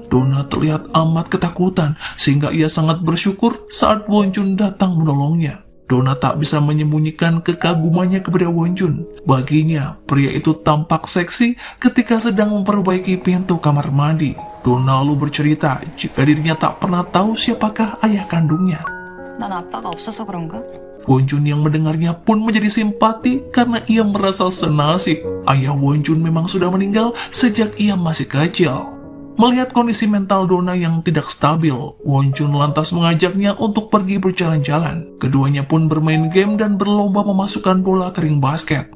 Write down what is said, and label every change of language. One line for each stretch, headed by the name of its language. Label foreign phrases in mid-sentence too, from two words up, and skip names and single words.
Indonesian: Donna terlihat amat ketakutan, sehingga ia sangat bersyukur saat Wonjun datang menolongnya. Donna tak bisa menyembunyikan kekagumannya kepada Wonjun. Baginya, pria itu tampak seksi ketika sedang memperbaiki pintu kamar mandi. Donna lalu bercerita jika dirinya tak pernah tahu siapakah ayah kandungnya.
Korean: 난 아빠가 없어서 그런가?
Indonesian: Wonjun yang mendengarnya pun menjadi simpati karena ia merasa senasib. Ayah Wonjun memang sudah meninggal sejak ia masih kecil. Melihat kondisi mental Donna yang tidak stabil, Wonjun lantas mengajaknya untuk pergi berjalan-jalan. Keduanya pun bermain game dan berlomba memasukkan bola ke ring basket.